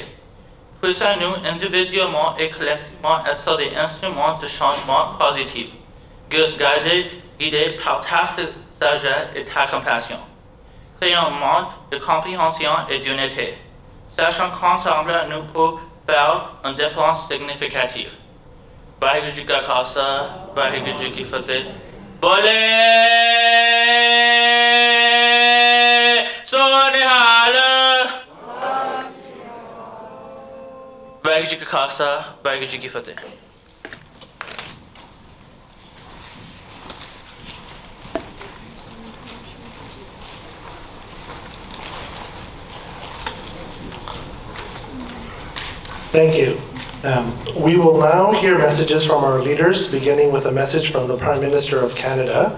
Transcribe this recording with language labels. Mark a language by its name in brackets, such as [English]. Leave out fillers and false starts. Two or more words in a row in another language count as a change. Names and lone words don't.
[French] Puissons-nous individuellement et collectivement être des instruments de changement positif, guidés par ta sagesse et ta compassion. Créons un monde de compréhension et d'unité. Sachant qu'ensemble, nous pouvons faire une différence significative. [Punjabi] ਵਾਹਿਗੁਰੂ ਜੀ ਕਾ ਖ਼ਾਲਸਾ, ਵਾਹਿਗੁਰੂ ਜੀ ਕੀ ਫ਼ਤਿਹ. ਬੋਲੇ ਸੋ ਨਿਹਾਲ. ਵਾਹਿਗੁਰੂ ਜੀ ਕਾ ਖ਼ਾਲਸਾ, ਵਾਹਿਗੁਰੂ ਜੀ ਕੀ ਫ਼ਤਿਹ. [English] Thank you. We will now hear messages from our leaders, beginning with a message from the Prime Minister of Canada.